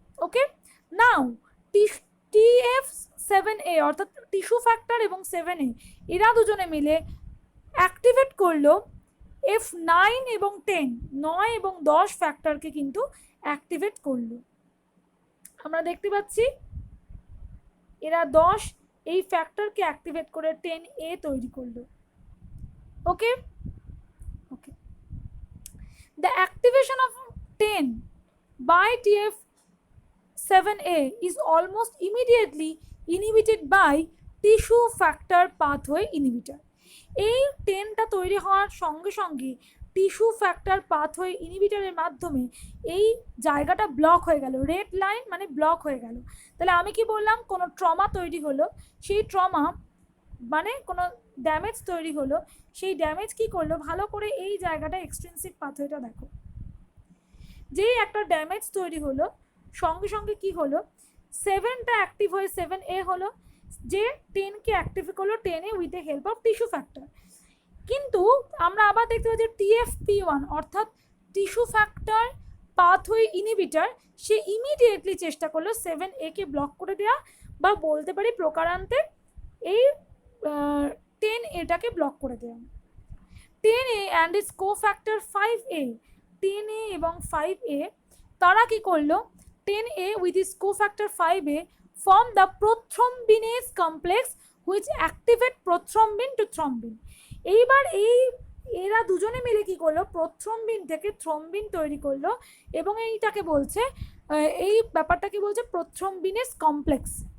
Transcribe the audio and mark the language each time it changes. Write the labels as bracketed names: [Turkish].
[Bangla] ওকে, নাও TF7A অর্থাৎ tissue factor এবং 7A এরা দুজনে মিলে অ্যাক্টিভেট করলো F9 এবং 10, 9 এবং 10 ফ্যাক্টরকে কিন্তু অ্যাক্টিভেট করলো। আমরা দেখতে পাচ্ছি এরা 10 এই ফ্যাক্টরকে অ্যাক্টিভেট করে 10A তৈরি করলো। [English] Okay, the activation of 10 by TF7A is almost immediately inhibited by tissue factor pathway inhibitor. [Bangla] এই 10টা তৈরি হওয়ার সঙ্গে সঙ্গে টিস্যু ফ্যাক্টর পাথওয়ে ইনহিবিটরের মাধ্যমে এই জায়গাটা ব্লক হয়ে গেল, রেড লাইন মানে ব্লক হয়ে গেল। তাহলে আমি কি বললাম, কোনো ট্রমা তৈরি হলো, সেই ট্রমা মানে কোনো ড্যামেজ তৈরি হলো, সেই ড্যামেজ কি করলো, ভালো করে এই জায়গাটা এক্সট্রিনসিক পাথওয়েটা দেখো, যেই একটা ড্যামেজ তৈরি হলো সঙ্গে সঙ্গে কি হলো, 7টা অ্যাক্টিভ হয়ে 7A হলো, যে 10কে অ্যাক্টিভ করলো 10A with the help of tissue factor. কিন্তু আমরা আবার দেখতে পাচ্ছি TFP1 অর্থাৎ টিস্যু ফ্যাক্টর পাথওয়ে ইনহিবিটর, সে ইমিডিয়েটলি চেষ্টা করলো 7A-কে ব্লক করে দেওয়া, বা বলতে পারি প্রকারান্তে এই 10A-টাকে ব্লক করে দেওয়া। [English] 10A and its cofactor 5A, 10A [Bangla] এবং 5A তারা কি করলো, [English] 10A with its cofactor 5A form the prothrombinase complex which activate prothrombin to thrombin. [Bangla] এইবার এরা দুজনে মিলে কি করলো, প্রথ্রম্বিন থেকে থ্রম্বিন তৈরি করলো এবং এইটাকে বলছে, এই ব্যাপারটাকে বলছে প্রথ্রম্বিনেস কমপ্লেক্স।